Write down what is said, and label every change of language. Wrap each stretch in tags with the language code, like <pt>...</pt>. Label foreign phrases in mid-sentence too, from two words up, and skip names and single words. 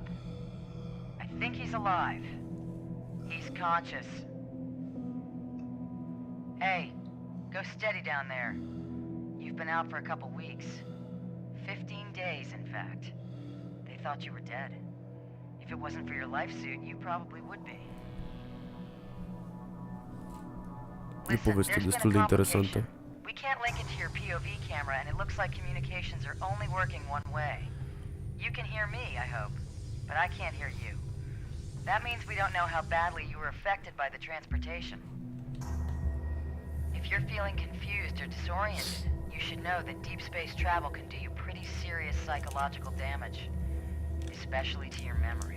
<en>I think he's alive. He's conscious. Hey, go steady down there. You've been out for a couple weeks. 15 days, in fact. They thought you were dead. If it wasn't for your life suit, you probably would be.</en> <ro>E o poveste destul de interesantă.</ro> <en>We can't link it to your POV camera, and it looks like communications are only working one way. You can hear me, I hope, but I can't hear you. That means we don't know how badly you were affected by the transportation. If you're feeling confused or disoriented, you should know that deep space travel can do you pretty serious psychological damage, especially to your memory.</en>